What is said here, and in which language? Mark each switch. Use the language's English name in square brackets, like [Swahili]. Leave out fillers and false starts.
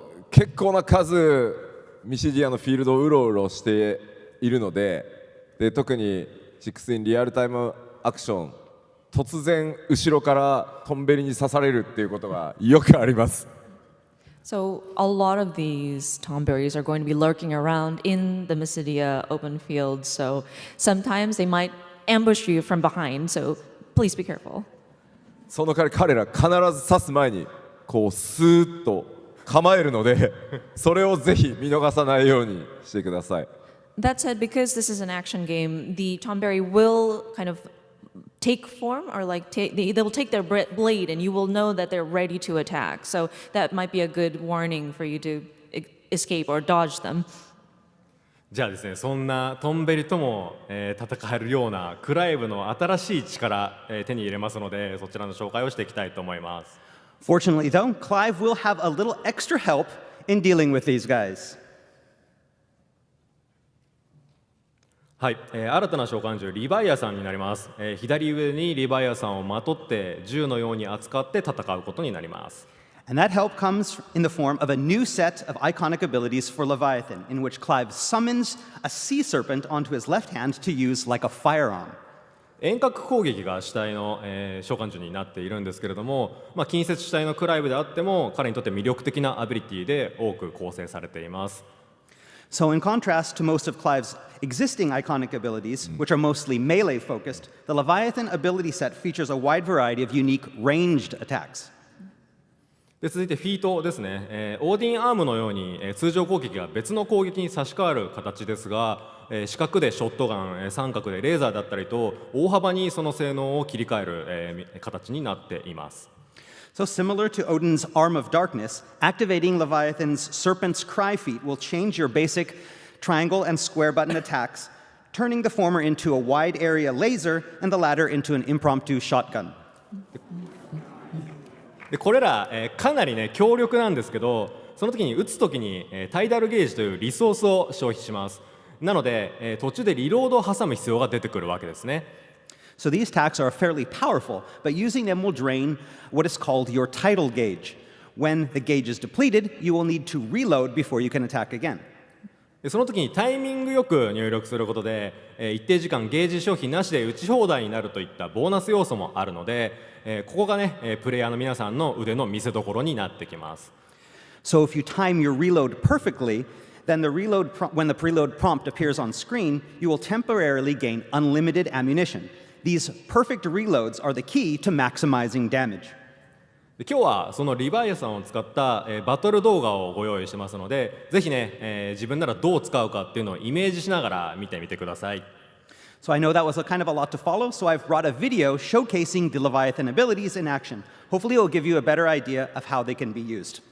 [Japanese] 結構な数ミシディアのフィールドをうろうろしているので、特に16リアルタイムアクション突然後ろからトンベリに刺されるっていうことがよくあります。 [English] So a lot of these Tonberries are going to be lurking around in the Mysidia open field, so sometimes they might ambush you from behind, so please be careful. [Japanese] その彼ら必ず刺す前にこうスーッと構えるのでそれをぜひ見逃さないようにしてください。 [English] That said, because this is an action game, the Tonberry will kind of take form, or like they will take their blade, and you will know that they're ready to attack. So that might be a good warning for you to escape or dodge them. [Japanese] じゃあですね、そんなトンベリとも、戦えるようなクライブの新しい力、手に入れますので、そちらの紹介をしていきたいと思います。 [English] Fortunately, though, Clive will have a little extra help in dealing with these guys. [Japanese] はい、新たな召喚獣リヴァイアさんになります。左上にリヴァイアさんをまとって銃のように扱って戦うことになります。 [English] And that help comes in the form of a new set of iconic abilities for Leviathan, in which Clive summons a sea serpent onto his left hand to use like a firearm. [Japanese] 遠隔攻撃が主体の、召喚獣になっているんですけれども、近接主体のクライブであっても彼にとって魅力的なアビリティで多く構成されています。 [English] So in contrast to most of Clive's existing iconic abilities, which are mostly melee-focused, the Leviathan ability set features a wide variety of unique ranged attacks. [Japanese] で続いてフィートですね、オーディンアームのように、通常攻撃が別の攻撃に差し替わる形ですが、四角でショットガン、三角でレーザーだったりと大幅にその性能を切り替える、形になっています。 [English] So similar to Odin's Arm of Darkness, activating Leviathan's Serpent's Cry feat will change your basic triangle and square button attacks, turning the former into a wide area laser and the latter into an impromptu shotgun. [Japanese] でこれら、かなりね強力なんですけど、その時に撃つ時に、タイダルゲージというリソースを消費します。なので、途中でリロードを挟む必要が出てくるわけですね。 [English] So these attacks are fairly powerful, but using them will drain what is called your tidal gauge. When the gauge is depleted, you will need to reload before you can attack again. [Japanese] でその時にタイミングよく入力することで、一定時間ゲージ消費なしで打ち放題になるといったボーナス要素もあるので、ここがね、プレイヤーの皆さんの腕の見せ所になってきます。 [English] So if you time your reload perfectly, then when the preload prompt appears on screen, you will temporarily gain unlimited ammunition. These perfect reloads are the key to maximizing damage. [Japanese] で今日はそのリヴァイアさんを使った、バトル動画をご用意してますので、ぜひね、自分ならどう使うかっていうのをイメージしながら見てみてください。 [English] So I know that was a kind of a lot to follow, so I've brought a video showcasing the Leviathan abilities in action. Hopefully it will give you a better idea of how they can be used.